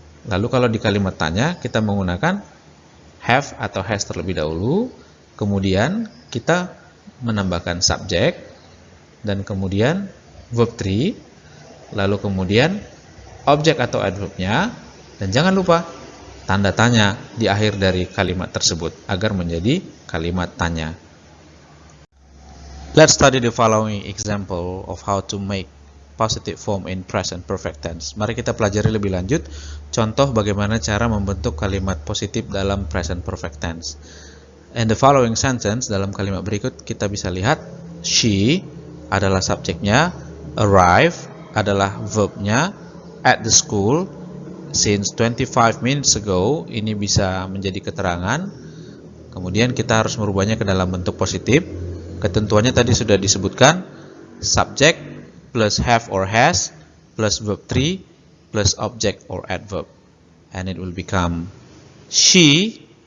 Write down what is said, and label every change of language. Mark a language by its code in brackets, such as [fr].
[id] Lalu kalau di kalimat tanya, kita menggunakan have atau has terlebih dahulu, kemudian kita menambahkan subjek, dan kemudian verb 3, lalu kemudian objek atau adverbnya, dan jangan lupa tanda tanya di akhir dari kalimat tersebut agar menjadi kalimat tanya. [en] Let's study the following example of how to make positive form in present perfect tense. [id] Mari kita pelajari lebih lanjut contoh bagaimana cara membentuk kalimat positif dalam present perfect tense. [en] In the following sentence, [id] dalam kalimat berikut kita bisa lihat she adalah subjeknya, arrive adalah verbnya, [en] at the school since 25 minutes ago [id] ini bisa menjadi keterangan. Kemudian kita harus merubahnya ke dalam bentuk positif. Ketentuannya tadi sudah disebutkan, [en] subject plus have or has plus verb 3 plus object or adverb, and it will become she.